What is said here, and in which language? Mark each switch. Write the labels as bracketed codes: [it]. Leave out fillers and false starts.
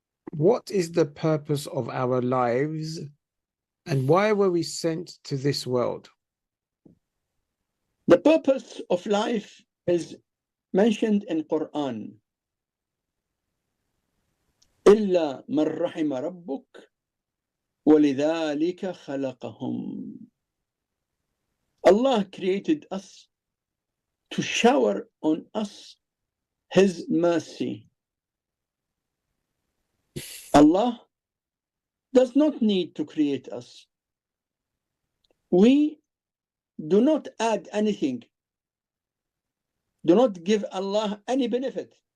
[en] What is the purpose of our lives, and why were we sent to this world? The purpose of life is mentioned in Quran. [ar] إلا من رحم ربك ولذلك خلقهم. [en] Allah created us to shower on us His mercy. Allah does not need to create us. We do not add anything, do not give Allah any benefit.